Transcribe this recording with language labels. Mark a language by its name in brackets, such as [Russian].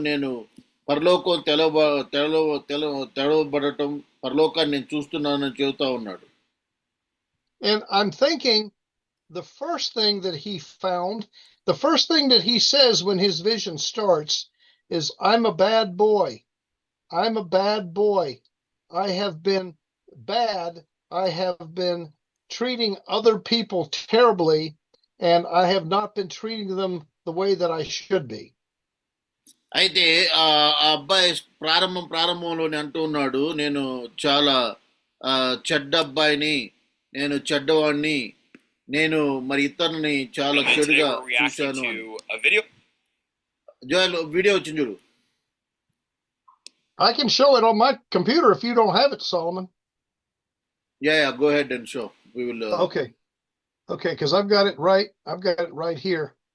[Telugu] నేను పరలోకం తెలవబడటం, పరలోకాన్ని నేను చూస్తున్నానని చెబుతా ఉన్నాడు. [English] And I'm thinking the first thing that he found, the first thing that he says when his vision starts is, I'm a bad boy. I'm a bad boy. I have been bad. I have been treating other people terribly, and I have not been treating them the way that I should be. [Telugu] అయితే ఆ అబ్బాయి ప్రారంభంలోనే అంటూ ఉన్నాడు, నేను చాలా చెడ్డ అబ్బాయిని, నేను చెడ్డవాడిని, నేను మరి ఇతరుని చాలా చెడుగా చూశాను అని. జోయల్ వీడియో వచ్చింది చూడు. [English] I can show it on my computer if you don't have it, Solomon. Yeah, go ahead and show. We will. Okay, because I've got it right. I've got it right here.